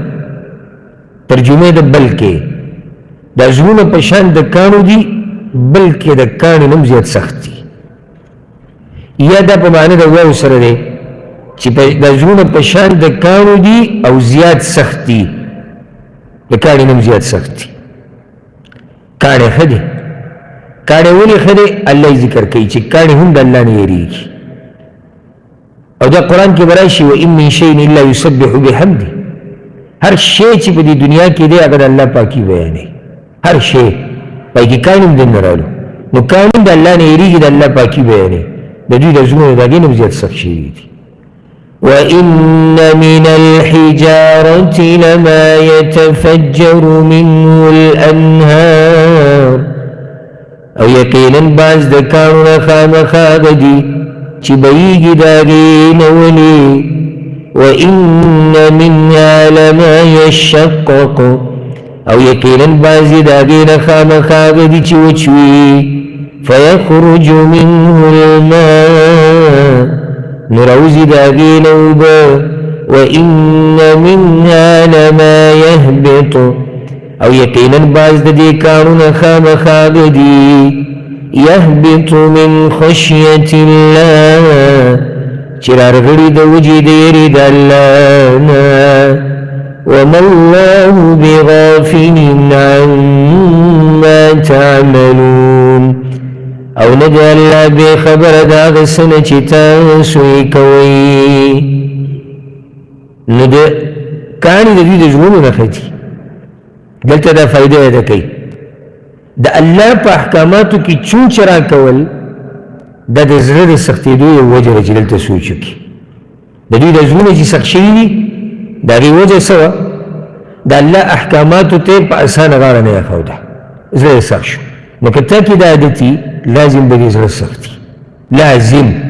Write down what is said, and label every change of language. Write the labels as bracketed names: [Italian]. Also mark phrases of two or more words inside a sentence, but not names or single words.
[Pashto] ترجمه د بل کې دا زړونه په شان د کاڼو دي بلکې د کاڼي نه هم زیات سخت دي یا دا په معنی د واو سره دی چې دا زړونه په شان د کاڼو دي او زیات سخت دي د کاڼي نه هم زیات سخت دي کاڼي ښه دی کاڼي ولې ښه دی الله یې ذکر کوي چې کاڼي هم د الله نه یېرېږي او دا قرآن کې به راشي [Arabic] وان من شیء الا یسبح بحمده [Pashto] هر شی چې په دې دنیا کې دی هغه د الله پاکي بیانوي هر شی پای کې کاڼي هم دننه رالو نو کاڼي د الله نه یېرېږي د الله پاکي بیانوي د دوی د زړونو د هغې نه هم زیات سخت شوي دي [Arabic] وإن من الحجارة لما يتفجر منه [Pashto] الأنهار او یقینا بعض د کاڼو نه خامخا هغه دي چې بهیږي د هغې نه ولې [Arabic] وإن منها لما يشقق [Pashto] او یقینا بعضې د هغې نه خامخا هغه دي چې وچ وي [Arabic] فيخرج منه [Pashto] الماء نو راوځي د هغې نه اوبه [Arabic] وإن منها لما يهبط [Pashto] او یقینا بعض د دې کاڼو نه خامخا هغه دي [Arabic] يهبط من خشية الله [Pashto] چې رارغړي د وجې د یېرې د الله نه [Arabic] وما الله بغافل عما تعملون [Pashto] او نه دی الله بې خبره د هغه څه نه چې تاسو یې کوئ نو د کاڼي د دوی د ژوندو نښه دي دلته دا فایده یاده کوي د الله په احکاماتو کې چونچ راکول دا د زړه د سختېدو یو وجه ده چې دلته سوچ وکړي د دوی د زړونه چې سخت شوي دي د هغې وجه څه وه د الله احکاماتو ته په اسانه غاړه نه ایښوده زړه یې سخت شو نو که تا کې دا عادت وي لازم به دې زړه سخت وي لازم